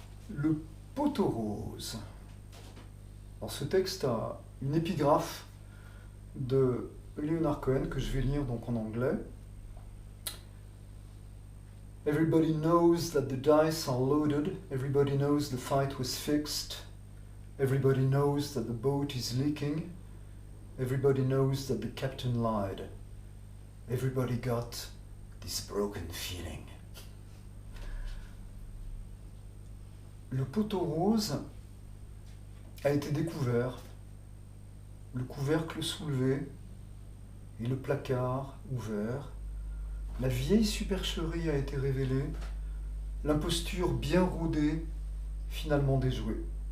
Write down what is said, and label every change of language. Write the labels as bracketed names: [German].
[French] Le poteau rose. Alors, ce texte a une épigraphe de Leonard Cohen que je vais lire donc en anglais. [English] Everybody knows that the dice are loaded. Everybody knows the fight was fixed. Everybody knows that the boat is leaking. Everybody knows that the captain lied. Everybody got this broken feeling. [French] Le poteau rose a été découvert, le couvercle soulevé et le placard ouvert. La vieille supercherie a été révélée, l'imposture bien rodée, finalement déjouée.